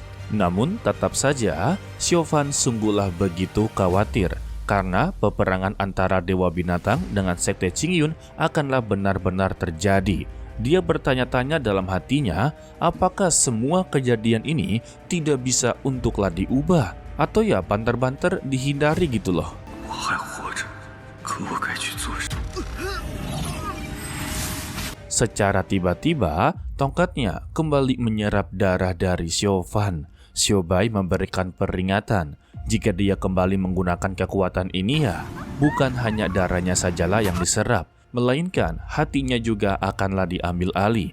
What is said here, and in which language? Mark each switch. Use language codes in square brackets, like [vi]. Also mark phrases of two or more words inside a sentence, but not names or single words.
[id] Namun tetap saja Xiaofan sungguhlah begitu khawatir karena peperangan antara Dewa Binatang dengan Sekte Qingyun akanlah benar-benar terjadi. Dia bertanya-tanya dalam hatinya apakah semua kejadian ini tidak bisa untuklah diubah. atau ya banter-banter dihindari gitu loh. [zh] 我还活着，可我该去做什么？ [id] Secara tiba-tiba, tongkatnya kembali menyerap darah dari Xiaofan. Xiaobai memberikan peringatan, jika dia kembali menggunakan kekuatan ini ya, bukan hanya darahnya sajalah yang diserap, melainkan hatinya juga akanlah diambil alih.